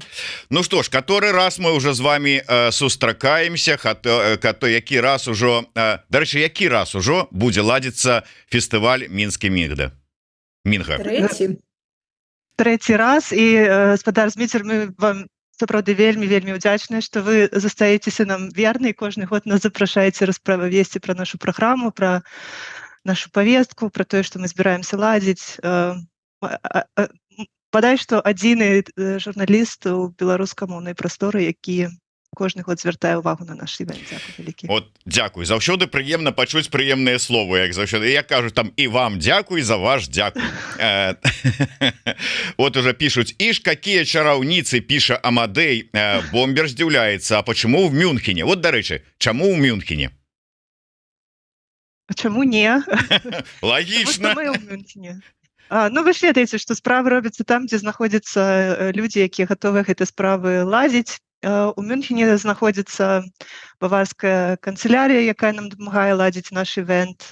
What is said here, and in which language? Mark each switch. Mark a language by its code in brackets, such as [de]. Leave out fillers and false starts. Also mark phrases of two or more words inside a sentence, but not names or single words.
[be] Ну што ж, [ru] который раз мы уже з вами [be] сустракаемся, які раз ужо, дарэчы, які раз ужо будзе ладзіцца фестываль Мінскі Мінга? Трэці раз, і спадар Зміцер, мы вам сапраўды вельмі удзячныя, што вы застаецеся нам верны, і кожны год нас запрашаеце распавесці пра нашу праграму, пра нашу повестку, [ru] про то, что мы [be] збираемся ладзіць. Бадай, што адзіны журналіст у беларускамоўнай прасторы, які кожны год звяртае ўвагу на наш івент. Дзякуй вялікі. От, дзякуй. Заўсёды прыемна пачуць прыемныя словы, як заўсёды. Я кажу там і вам дзякуй за ваш дзякуй. [ru] Вот уже пишут: ишь, какие [be] чараўніцы, піша Амадей. [ru] Бомбер здзіўляецца, а почему в Мюнхене? Вот, [be] дарэчы, чаму ў Мюнхене? А чаму не? Логічна. Ну, вы ж ведаеце, што справы робяцца там, дзе знаходзяцца людзі, якія гатовыя гэтай справы ладзіць. У Мюнхене знаходзіцца баварская канцылярія, якая нам дапамагае ладзіць наш івент.